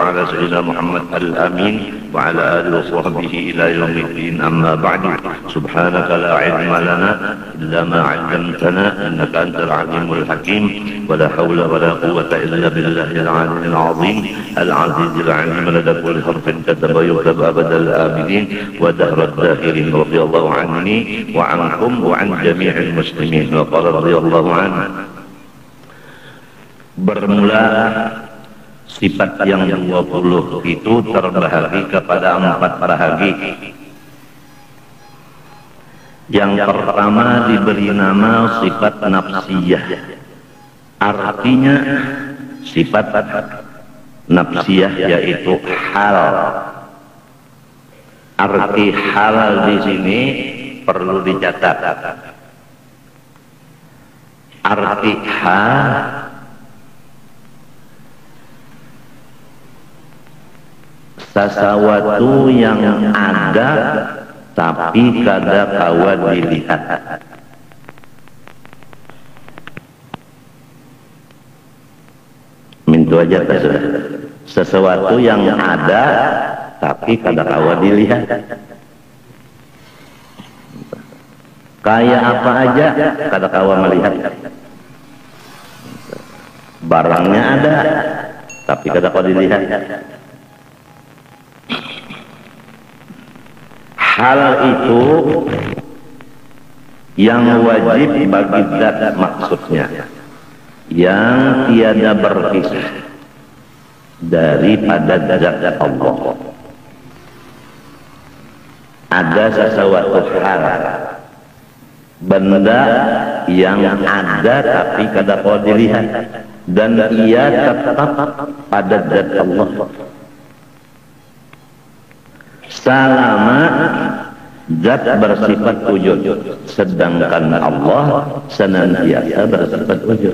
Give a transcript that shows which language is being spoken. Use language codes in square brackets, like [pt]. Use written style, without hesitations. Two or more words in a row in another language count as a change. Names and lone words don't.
[ar] على سيدنا محمد الأمين وعلى آله وصحبه إلى يوم الدين أما بعد سبحانك لا علم لنا إلا ما علمتنا إنك أنت العليم الحكيم ولا حول ولا قوة إلا بالله العلي العظيم العزيز العليم لدى كل حرف كتب يكتب أبد الآبدين ودهر الداخلين رضي الله عني وعنكم وعن جميع المسلمين وقال رضي الله عنه. [id] Bermula sifat yang 20 itu terbahagi kepada 4 bahagi. Yang pertama diberi nama sifat nafsiyah. Artinya sifat nafsiyah yaitu hal. Arti hal di sini perlu dicatat. Arti hal sesuatu yang ada tapi kada kawa dilihat. [bjn] Mintu aja sudah. [id] Sesuatu yang ada tapi kada kawa dilihat. [bjn] Kayak apa aja kada kawa melihat. [id] Barangnya ada tapi kada kawa dilihat. Hal itu yang wajib bagi zat maksudnya yang tiada berpisah daripada zat Allah. Ada sesuatu hal benda yang ada tapi kada kawa dilihat dan ia tetap pada zat Allah selama zat bersifat wujud, sedangkan Allah senantiasa bersifat wujud.